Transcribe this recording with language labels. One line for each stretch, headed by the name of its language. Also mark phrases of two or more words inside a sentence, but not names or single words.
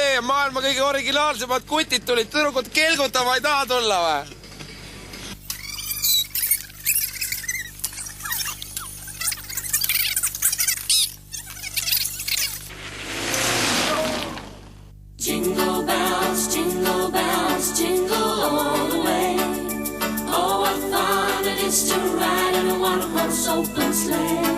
Estonian: maailma kõige originaalsemad kutid tulid, tüdrukud kelgutama ei taha tulla või?
English: Jingle bells, jingle all the way. Oh, what fun it is to ride in a one-horse open sleigh.